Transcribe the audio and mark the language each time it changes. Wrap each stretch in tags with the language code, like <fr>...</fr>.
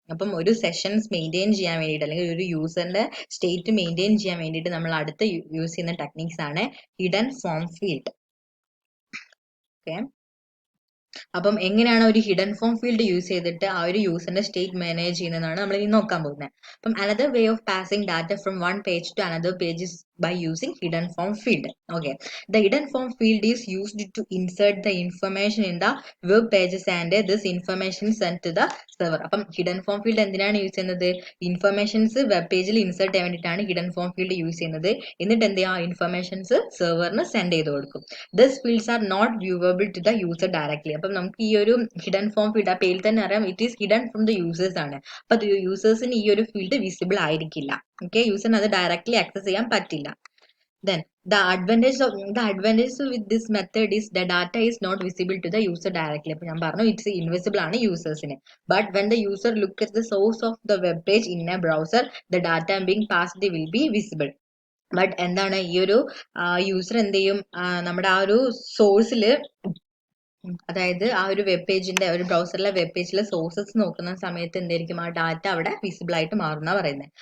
<ml>അപ്പം ഒരു sessions maintain ചെയ്യാൻ വേണ്ടിയിട്ട് അല്ലെങ്കിൽ ഒരു യൂസറിന്റെ സ്റ്റേറ്റ് മെയിൻറ്റെയിൻ ചെയ്യാൻ വേണ്ടിയിട്ട് നമ്മൾ അടുത്ത യൂസ് ചെയ്യുന്ന ടെക്നിക്സ് ആണ് ഹിഡൻ ഫോം ഫീൽഡ്. ഓക്കെ, അപ്പം എങ്ങനെയാണ് ഒരു ഹിഡൻ ഫോം ഫീൽഡ് യൂസ് ചെയ്തിട്ട് ആ ഒരു യൂസറിന്റെ സ്റ്റേറ്റ് മാനേജ് ചെയ്യുന്നതാണ് നമ്മൾ ഇനി നോക്കാൻ പോകുന്നത്. അപ്പം</ml> <en>Another way of passing data from one page to another page is by using hidden form field. Okay, the hidden form field is used to insert the information in the web pages and this information is sent to the server.</en> <ml>അപ്പം hidden form field എന്തിനാണ് use ചെയ്യുന്നത്? Informations web പേജിൽ insert ചെയ്യാൻ വേണ്ടിയിട്ടാണ് hidden form field use ചെയ്യുന്നത്. എന്നിട്ട് എന്ത് ചെയ്യാം, ഇൻഫർമേഷൻസ് സെർവറിന് സെൻഡ് ചെയ്ത് കൊടുക്കും.</ml> <en>This fields are not viewable to the user directly.</en> <ml>അപ്പം നമുക്ക് ഈ ഒരു ഹിഡൻ ഫോം ഫീൽഡ് ആ പേരിൽ തന്നെ അറിയാം,</ml> <en>it is hidden from the users</en> <ml>ആണ്. അപ്പൊ യൂസേഴ്സിന് ഈ ഒരു ഫീൽഡ് വിസിബിൾ ആയിരിക്കില്ല. ഓക്കെ, യൂസറിന് അത് ഡയറക്ട്ലി ആക്സസ് ചെയ്യാൻ പറ്റില്ല.</ml> <en>Then the advantage with this method is the data is not visible to the user directly.</en> <ml>അപ്പോൾ ഞാൻ പറഞ്ഞു</ml> <en>it's invisible</en> <ml>ആണ് യൂസേഴ്സിന്.</ml> <en>But when the user look at the source of the web page in a browser the data being passed will be visible.</en> <ml>But എന്താണ്, ഈ ഒരു user എന്ത് ചെയ്യും, നമ്മുടെ ആ ഒരു സോഴ്സിൽ, അതായത് ആ ഒരു വെബ് പേജിന്റെ ഒരു ബ്രൗസറിലെ വെബ് പേജിലെ സോഴ്സസ് നോക്കുന്ന സമയത്ത് എന്തായിരിക്കും, ആ ഡാറ്റ അവിടെ വിസിബിൾ ആയിട്ട് മാറുന്ന പറയുന്നത്.</ml>